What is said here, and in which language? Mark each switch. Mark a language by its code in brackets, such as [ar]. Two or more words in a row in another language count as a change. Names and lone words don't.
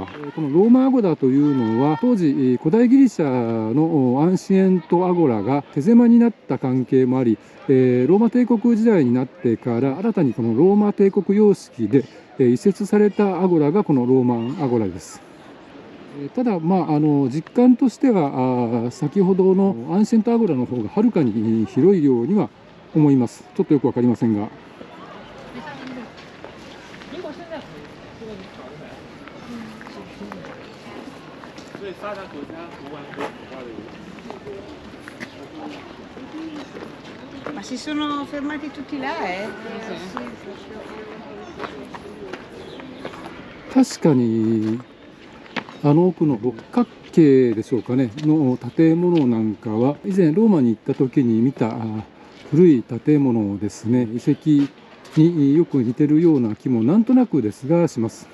[ja] このローマアゴラというのは、当時古代ギリシャのアンシエントアゴラが手狭になった関係もあり、ローマ帝国時代になってから新たにこのローマ帝国様式で移設されたアゴラがこのローマンアゴラです。ただ、実感としては先ほどのアンシエントアゴラの方がはるかに広いようには思います。ちょっとよくわかりませんが。 [it] Ma si sono fermati tutti là, [ja] 確かに奥の六角形でしょうかねの建物なんかは、以前ローマに行った時に見た古い建物ですね。遺跡によく似てるような気もなんとなくですがします。